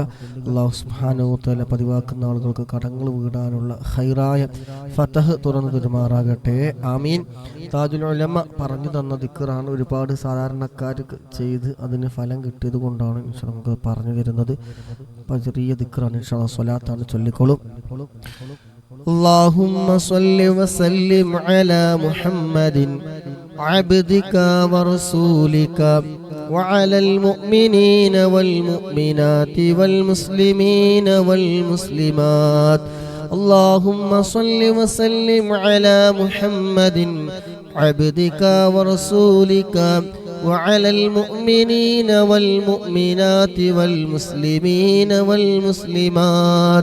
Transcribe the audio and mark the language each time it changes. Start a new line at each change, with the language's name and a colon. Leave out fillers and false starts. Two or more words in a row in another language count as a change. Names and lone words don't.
Malayalam: അല്ലാഹു
Arabic: سبحانه وتعالى
Malayalam: പതിവാക്കുന്ന ആളുകൾക്ക് കടങ്ങൾ വീടാനുള്ള ഖൈറായ ഫതഹ് തുറന്നു തരുമാറാകട്ടെ. ആമീൻ. താജുൽ ഉലമ പറഞ്ഞു തന്ന ദിക്റാണ്. ഒരുപാട് സാധാരണക്കാർക്ക് ചെയ്ത് അതിന് ഫലം കിട്ടിയത് കൊണ്ടാണ് ഇൻഷാ നമുക്ക് പറഞ്ഞു തരുന്നത്. അപ്പം ചെറിയ ദിക്റാണ്
Arabic: إن شاء الله.
Malayalam: സ്വലാത്താണ്, ചൊല്ലിക്കോളും.
Arabic: اللهم صل وسلم على محمد عبدك ورسولك وعلى المؤمنين والمؤمنات والمسلمين والمسلمات. اللهم صل وسلم على محمد عبدك ورسولك وعلى المؤمنين والمؤمنات والمسلمين والمسلمات.